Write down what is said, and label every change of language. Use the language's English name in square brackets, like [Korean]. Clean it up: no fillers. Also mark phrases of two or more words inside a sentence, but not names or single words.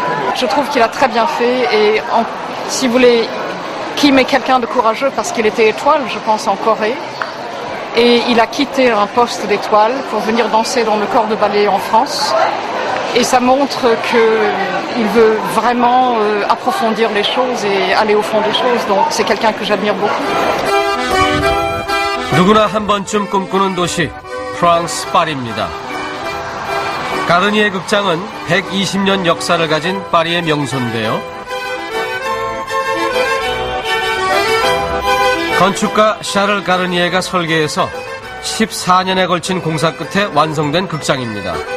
[French] Je trouve qu'il a très bien fait et si vous voulez, Kim est quelqu'un de courageux parce qu'il était étoile, je pense, en Corée. Et il a quitté un poste d'étoile pour venir danser dans le corps de ballet en France. Et ça montre qu'il veut vraiment approfondir les choses et aller au fond des choses. Donc c'est quelqu'un que j'admire beaucoup. [Korean] 누구나 한 번쯤 꿈꾸는 도시 프랑스 파리입니다. 가르니에 극장은 120년 역사를 가진 파리의 명소인데요. 건축가 샤를 가르니에가 설계해서 14년에 걸친 공사 끝에 완성된 극장입니다.